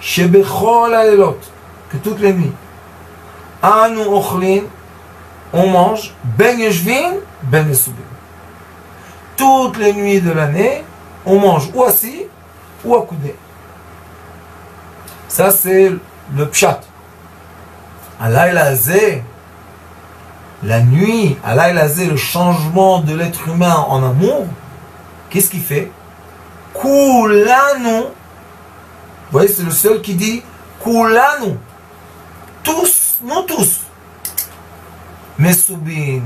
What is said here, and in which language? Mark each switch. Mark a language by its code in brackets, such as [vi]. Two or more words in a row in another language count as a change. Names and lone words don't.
[he] שבכל הלילות, [fr] que toutes les nuits, [he] אנו אוכלין, [fr] on mange, [he] בין יושבין, בין מסובין. [fr] Toutes les nuits de l'année, on mange ou assis ou accoudé. Ça, c'est le pshat. [he] הלילה הזה, [fr] la nuit, [he] הלילה הזה, [fr] le changement de l'être humain en amour, qu'est-ce qu'il fait? Kulanu. Vous voyez, c'est le seul qui dit Kulanu. Tous, nous tous. Mesubin.